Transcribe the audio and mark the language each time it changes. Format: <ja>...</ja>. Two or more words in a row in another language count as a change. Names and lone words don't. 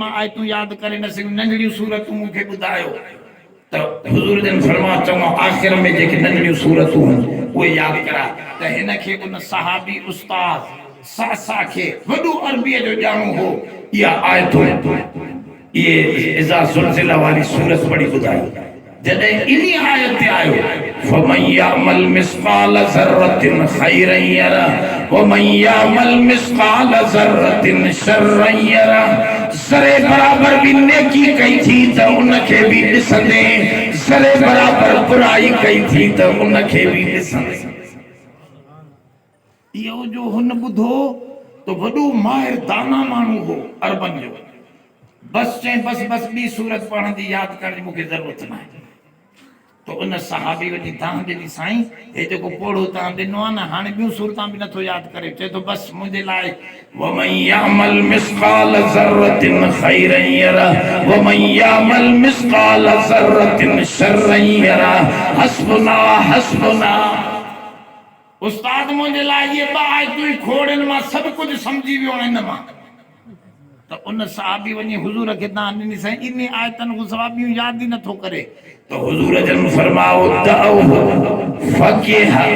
<sd>मां आयतूं यादि करे न सघियुमि नंढड़ियूं सूरतूं मूंखे ॿुधायो त हुजूर जन फरमा चङो आख़िर में जेके नंढड़ियूं सूरतूं उहे यादि करा त हिन खे उन सहाबी उस्ताद सासा खे वॾो अरबीअ जो ॼाणो हो इहा आयतूं इहे इज़ा ज़ुल्ज़िला वारी सूरत पढ़ी ॿुधाई जॾहिं इन्ही आयत ते आयो</sd> <ar>فمن يعمل مثقال ذرة خيرا يره ومن يعمل مثقال ذرة شرا يره</ar> <sd>ज़रे बराबर भी नेकी कई थी त उनखे भी ॾिसंदे ज़रे बराबर बुराई कई थी त उनखे भी ॾिसंदे इहो जो हुन ॿुधो त वॾो माहिर दाना माण्हू हो अरबन जो बस चई बस ॿी सूरत पढ़ण जी यादि करण जी मूंखे ज़रूरत न आहे तो उन सहाबी वञी तव्हां ॾिनी साईं हे जेको पोढ़ो तव्हां ॾिनो आहे न हाणे ॿियूं सूरतां बि नथो यादि करे चए थो बसि मुंहिंजे लाइ</sd> <ar>ومن يعمل مثقال ذرة خيرا يره ومن يعمل مثقال ذرة شرا يره</ar> <sd>हस्बुना उस्ताद मुंहिंजे लाइ इहे ॿ आयतूं खोड़नि मां सभु कुझु सम्झी वियो आहियां हिन मां त उन सहाबी वञी हुजूर खे तव्हां ॾिनी साईं इन आयतनि खां सवाइ ॿियूं यादि ई नथो करे तो हुजूर जन फरमाओ</sd> <ar>دعه فقيه</ar>